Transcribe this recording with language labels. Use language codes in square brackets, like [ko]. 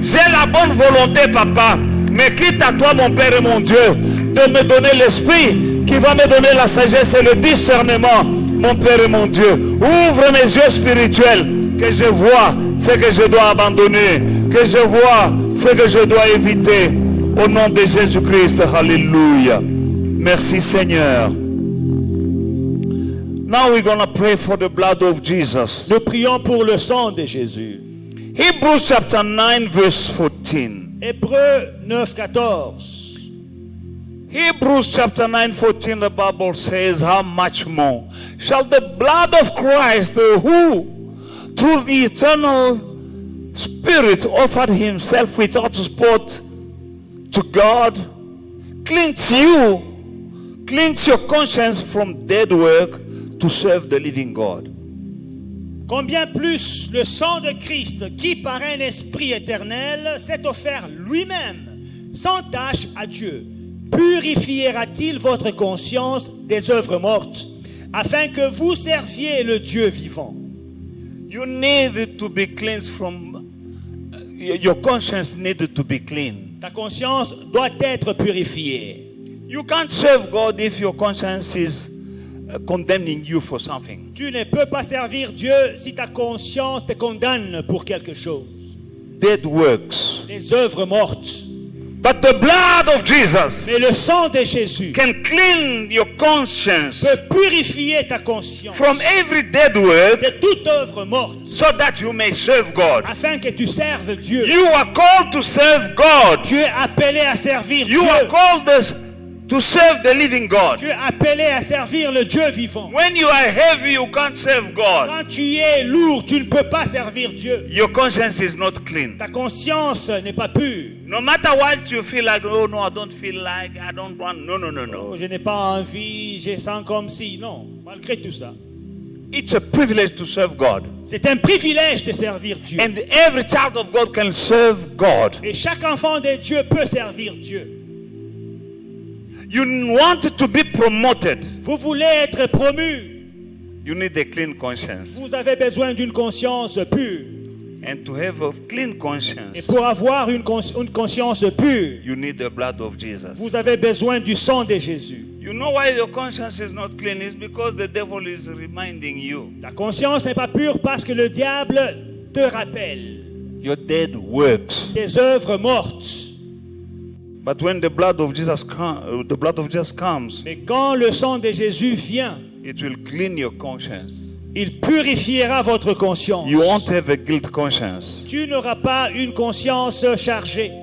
[fr] J'ai la bonne volonté, papa. Mais quitte à toi, mon Père et mon Dieu, de me donner l'esprit qui va me donner la sagesse et le discernement, mon Père et mon Dieu. Ouvre mes yeux spirituels, que je vois ce que je dois abandonner, que je vois ce que je dois éviter. Au nom de Jésus-Christ, alléluia. Merci Seigneur. [en] Now we're going to pray for the blood of Jesus. [fr] Nous prions pour le sang de Jésus. [en] Hebrews chapter 9 verse 14. [fr] Hébreux 9, 14. [en] Hebrews chapter 9 14, the Bible says, how much more shall the blood of Christ, who through the eternal Spirit offered himself without spot to God, cleanse your conscience from dead work to serve the living God. [fr] Combien plus le sang de Christ, qui par un esprit éternel s'est offert lui-même, sans tache à Dieu, purifiera-t-il votre conscience des œuvres mortes, afin que vous serviez le Dieu vivant? [en] You need to be cleansed from, your conscience needed to be clean. [fr] Ta conscience doit être purifiée. [en] You can't serve God if your conscience is condemning you for something. [fr] Tu ne peux pas servir Dieu si ta conscience te condamne pour quelque chose. [en] Dead works. [fr] Les œuvres mortes. [en] But the blood of Jesus [fr] Mais le sang de Jésus [en] can clean your conscience [fr] peut purifier ta conscience [en] from every dead work [fr] de toute œuvre morte, [en] so that you may serve God. [fr] afin que tu serves Dieu. [en] You are called to serve God. [fr] Tu es appelé à servir [en] You [fr] Dieu. [en] are called to serve the living God. [fr] Tu es appelé à servir le Dieu vivant. [en] When you are heavy, you can't serve God. [fr] Quand tu es lourd, tu ne peux pas servir Dieu. [en] Your conscience is not clean. [fr] Ta conscience n'est pas pure. [en] No matter what you feel like, oh no, I don't feel like, I don't want, no. [fr] Oh, je n'ai pas envie, je sens comme si. Non, malgré tout ça. [en] It's a privilege to serve God. [fr] C'est un privilège de servir Dieu. [en] And every child of God can serve God. [fr] Et chaque enfant de Dieu peut servir Dieu. [en] You want to be promoted. [fr] Vous voulez être promu. [en] You need a clean conscience. [fr] Vous avez besoin d'une conscience pure. [en] And to have a clean [fr] Et [en] conscience, [fr] pour avoir une conscience pure, [en] you need the blood of Jesus. [fr] vous avez besoin du sang de Jésus. [en] You know why your conscience is not clean? It's because the devil is reminding you. [fr] Ta conscience n'est pas pure parce que le diable te rappelle [en] Your dead works. [fr] tes œuvres mortes. [en] But when the blood of Jesus comes, [fr] Mais quand le sang de Jésus vient, [en] it will clean your conscience. [fr] il purifiera votre conscience. [en] You won't have a guilt conscience. [fr] Tu n'auras pas une conscience chargée